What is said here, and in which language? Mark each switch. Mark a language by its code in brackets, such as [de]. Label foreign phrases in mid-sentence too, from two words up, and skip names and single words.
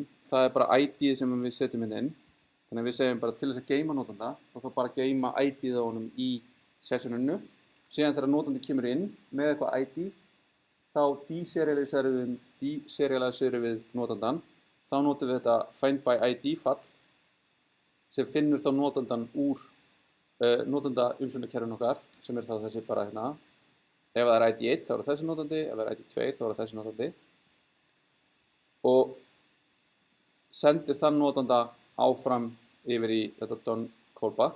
[is] Það bara ID-ið sem við setjum inn. Þannig að við segjum bara til þess að geyma notanda og þá bara geyma ID-ið á honum í sessioninu. Síðan þegar notandi kemur inn með eitthvað ID þá deserialiserum við notandan. Þá notum við þetta [en] find by ID [is] fall sem finnur þá notandan úr notanda umsjónarkerfinu okkar sem þá þessi bara hérna. Ef það ID 1 þá þessi notandi, ef það ID 2 þá þessi notandi og sendir þann notanda áfram yfir í þetta [en] done callback.